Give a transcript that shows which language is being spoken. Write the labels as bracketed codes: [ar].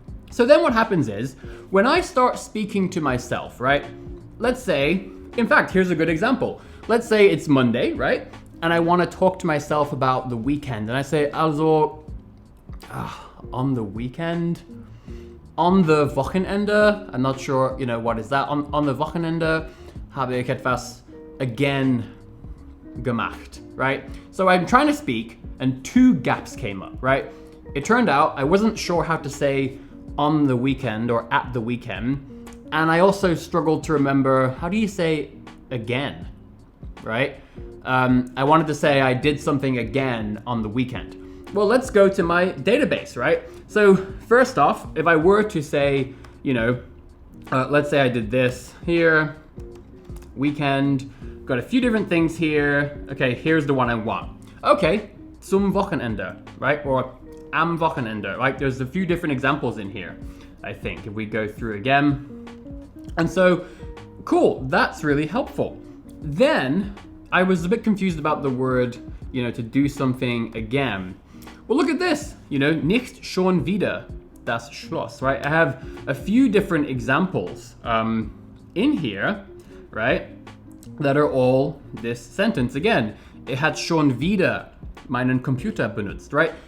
[en] So then what happens is, when I start speaking to myself, right? Let's say, in fact, here's a good example. Let's say it's Monday, right? And I want to talk to myself about the weekend. And I say, also, on the weekend? On the Wochenende, I'm not sure, what is that? On the [de] Wochenende habe ich etwas again gemacht, right? [en] So I'm trying to speak and 2 gaps came up, right? It turned out I wasn't sure how to say on the weekend or at the weekend. And I also struggled to remember, how do you say again, right? I wanted to say I did something again on the weekend. Well, let's go to my database, right? So first off, if I were to say, let's say I did this here, weekend, got a few different things here. Okay, here's the one I want. [de] Okay, zum Wochenende, right? Or am Wochenende, right? [en] There's a few different examples in here, I think, if we go through again. And so, cool, that's really helpful. Then I was a bit confused about the word, to do something again. Well, look at this, [de] nicht schon wieder das Schloss, [en] right? I have a few different examples in here, right? that are all this sentence. [de] Again, hat schon wieder meinen Computer benutzt, right?